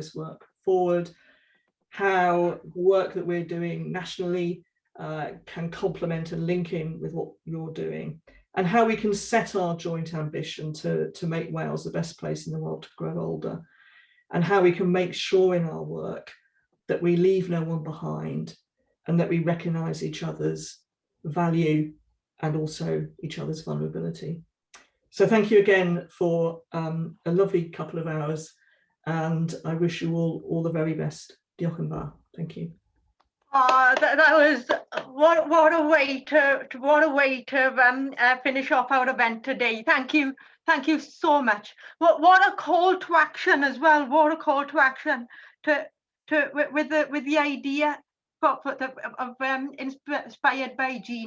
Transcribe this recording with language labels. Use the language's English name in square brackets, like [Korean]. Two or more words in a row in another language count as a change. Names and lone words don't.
[English] this work forward, how the work that we're doing nationally can complement and link in with what you're doing, and how we can set our joint ambition to make Wales the best place in the world to grow older, and how we can make sure in our work that we leave no one behind and that we recognise each other's value and also each other's vulnerability. So thank you again for a lovely couple of hours, and I wish you all the very best. [Welsh] Diolch yn fawr. [English] Thank you. That was what a way to finish off our event today. Thank you so much. What a call to action as well. What a call to action with the idea of inspired by Jean.